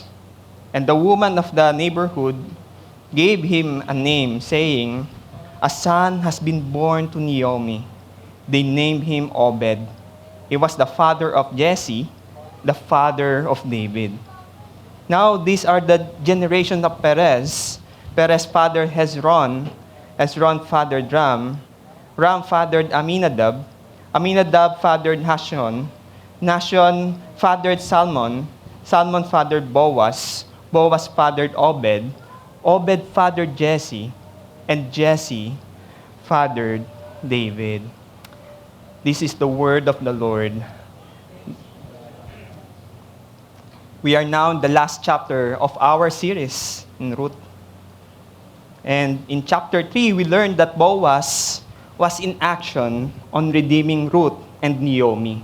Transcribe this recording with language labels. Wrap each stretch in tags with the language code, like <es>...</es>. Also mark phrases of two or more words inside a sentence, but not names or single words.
<en>And the woman of the neighborhood gave him a name, saying, "A son has been born to Naomi." They named him Obed. He was the father of Jesse, the father of David. Now these are the generations of Perez. Perez fathered Hezron. Hezron fathered Ram. Ram fathered Aminadab. Aminadab fathered Nahshon. Nahshon fathered Salmon. Salmon fathered Boaz. Boaz fathered Obed. Obed fathered Jesse. And Jesse fathered David. This is the word of the Lord. We are now in the last chapter of our series in Ruth. And in chapter 3, we learned that Boaz was in action on redeeming Ruth and Naomi.</en>